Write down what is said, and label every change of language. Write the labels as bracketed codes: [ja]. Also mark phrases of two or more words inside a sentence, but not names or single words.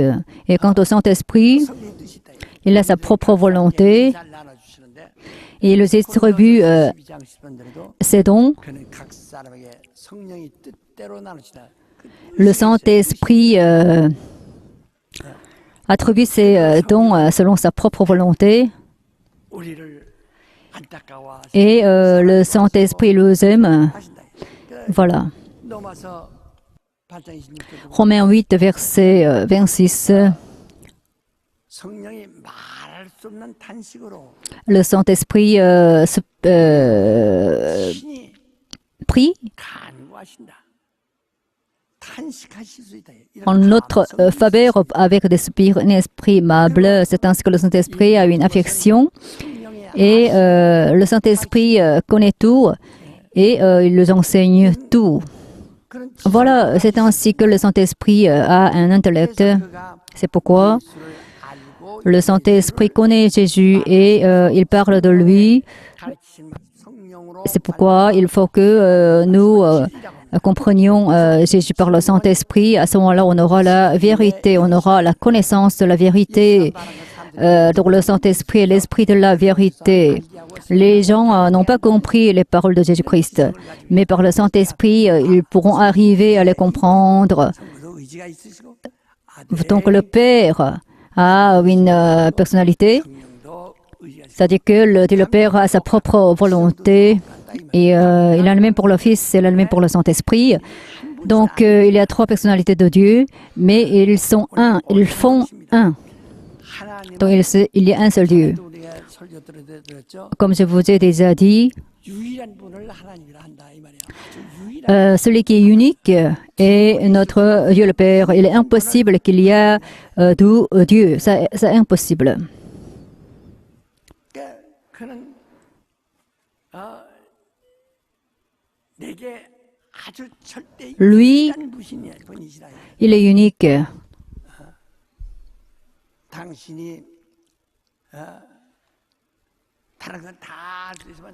[fr] Et quant au Saint-Esprit, [ko] 성령의 뜻이 있다. [fr] il a sa propre volonté [ko] 잘 나눠주시는데 [fr] et il distribue [ko] 12장 10번대로도 [fr] ses dons. [ko] 그는 각 사람에게 성령이 뜻대로 나누시다. [fr] Le Saint-Esprit attribue ses dons selon sa propre volonté [ko] 우리를 안타까워 [fr] et le Saint-Esprit nous aime. [ko] 하신다. [fr] Voilà. [ko] 로마서 8장 26절 [fr] Romains 8, verset 26. [ko] 성령이 말할 수 없는 탄식으로 [fr] Le Saint-Esprit [ko] 신이 [fr] prie [ko] 간구하신다. 탄식하실 수 있다. 이런 [fr] en notre faveur avec des soupirs inexprimables. C'est ainsi que le Saint-Esprit a une affection [ko] 성령의 [fr] et le Saint-Esprit connaît tout et il nous enseigne tout. [ko] 그런 [fr] Voilà, c'est ainsi que le Saint-Esprit a un intellect. [ko] 그가 [fr] C'est pourquoi [ko] 예수를 알고 [fr] le Saint-Esprit connaît Jésus et il parle de lui. [ko] 가르치신 성령으로 [fr] C'est pourquoi il faut que nous comprenions Jésus par le Saint-Esprit. À ce moment-là, on aura la vérité, on aura la connaissance de la vérité. Donc le Saint-Esprit est l'Esprit de la vérité. Les gens n'ont pas compris les paroles de Jésus-Christ, mais par le Saint-Esprit, ils pourront arriver à les comprendre. [ko] 성부도 의지가 있으시고 [fr] Donc le Père a une personnalité, [ko] 성령도 의지가 있으시고 [fr] c'est-à-dire que le Père a sa propre volonté et il en a le même pour le Fils et il en a le même pour le Saint-Esprit. Donc il y a trois personnalités de Dieu, mais ils sont un, ils font un. [ko] 하나님은 [fr] Donc il y a un seul Dieu. [ko] 또 우리가 설교 들었죠. [fr] Comme je vous ai déjà dit, [ko] 유일한 분을 하나님이라 한다 이 말이야. 아주 유일한 [fr] celui qui est unique est notre Dieu le Père. Il est impossible qu'il y ait deux dieux. C'est impossible. [ko] 그러니까 그는 내게 아주 절대 [fr] Lui, [ko] 유일한 분이시라. [fr] il est unique. [ko] 당신이 다른 건 다 할 수 있지만